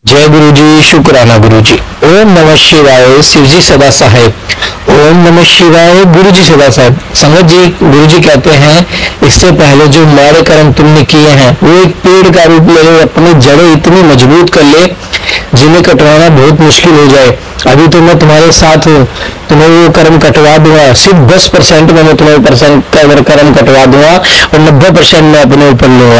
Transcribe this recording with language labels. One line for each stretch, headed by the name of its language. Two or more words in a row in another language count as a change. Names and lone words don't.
Hindi: जय गुरु जी, शुक्राना गुरु जी।
Sanskrit: ओम नमः शिवाय,
Hindi: शिव जी सदा सहाय।
Sanskrit: ओम नमः शिवाय,
Hindi: गुरु जी सदा साहब। संगत जी, गुरु जी कहते हैं इससे पहले जो माड़े कर्म तुमने किए हैं वो एक पेड़ का रूप ले ले, अपनी जड़ें इतनी मजबूत कर ले जिन्हें कटवाना बहुत मुश्किल हो जाए। अभी तो मैं तुम्हारे साथ हूँ, तुम्हें वो कर्म कटवा दूंगा। सिर्फ 10% में मैं तुम्हें कर्म कटवा दूंगा और 90% मैं अपने ऊपर लूंगा।